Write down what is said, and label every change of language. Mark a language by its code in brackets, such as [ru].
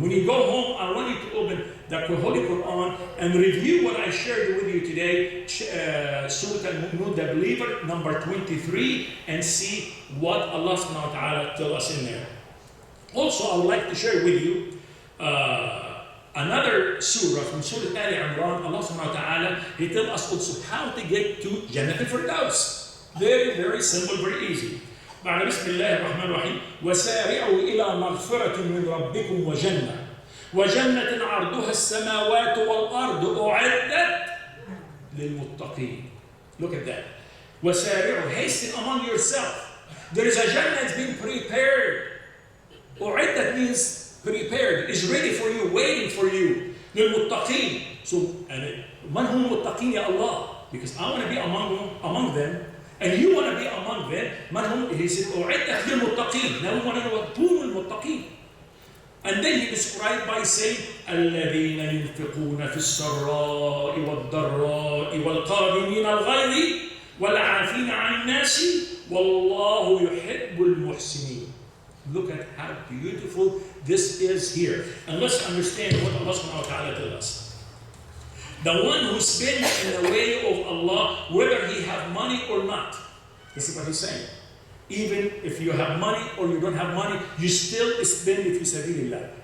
[en] When you go home, I want you to open the Holy Quran and review what I shared with you today, Surah Al-Mu'minun, the believer, number 23, and see what Allah subhanahu wa ta'ala tells us in there. Also, I would like to share with you another surah from Surah Al Imran. Allah subhanahu wa ta'ala, He tells us also how to get to Jennatul Firdaus. Very, very simple, very easy. [ar] بعد بسم الله الرحمن الرحيم وسارعوا إلى مغفرة من ربكم وجنة عرضها السماوات والأرض أعدت للمتقين. [en] Look at that. وسارعوا, hasten among yourself. There is a Jannah that's being prepared. أعدت means prepared, is ready for you, waiting for you. [ar] للمتقين. So, من هم المتقين يا Allah? [en] Because I want to be among them. And you want to be among them. [ar] من هم? [en] He said, [ar] أعدت للمتقين. [en] Now we want to know what [ar] هم المتقين. [en] And then he described by saying, [ar] الذين ينفقون في السراء والضراء والقادمين الغيظ والعافين عن الناس والله يحب المحسنين. [en] Look at how beautiful this is here. And let's understand what Allah subhanahu wa ta'ala tells us. The one who spends in the way of Allah, whether he have money or not. This is what he's saying. Even if you have money or you don't have money, you still spend it fi sabilillah.